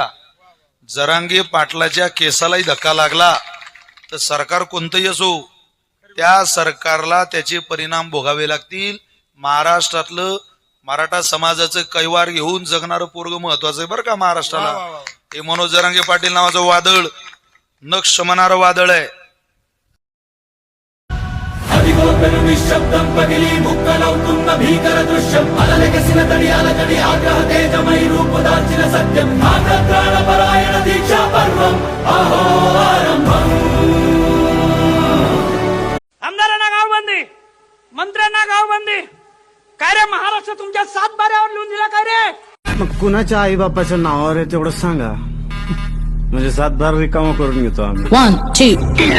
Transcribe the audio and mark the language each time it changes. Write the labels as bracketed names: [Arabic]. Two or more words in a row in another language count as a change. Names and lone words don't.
[Marathi] जरांगे पाटलाच्या केसालाही धक्का लागला तर सरकार कोणतंही असो त्या सरकारला त्याचे परिणाम भोगावे लागतील. महाराष्ट्रातलं मराठा समाजाचं कैवार घेऊन जगणारं पोरग महत्वाचं आहे बरं का महाराष्ट्राला. हे मनोज जरांगे पाटील नावाचं वादळ न शमणारं वादळ आहे. [Telugu] నిశ్శబ్దం పగిలి ముక్కలవుతున్న భీకర దృశ్యం అలలెగసిన తడి ఆగ్రహ తేజమై రూపుదాల్చిన సత్యం ప్రాణపరాయణ దీక్షా పర్వం అహో ఆరంభం. [Marathi] आमदारांना गावबंदी, मंत्र्यांना गावबंदी, काय रे महाराष्ट्र तुमच्या 7 बाऱ्यावर लिहून दिला काय रे? मग कुणाच्या आई बापाच्या नावावर आहे तेवढं सांगा, म्हणजे 7 बार रिकामा करून घेतो आम्ही.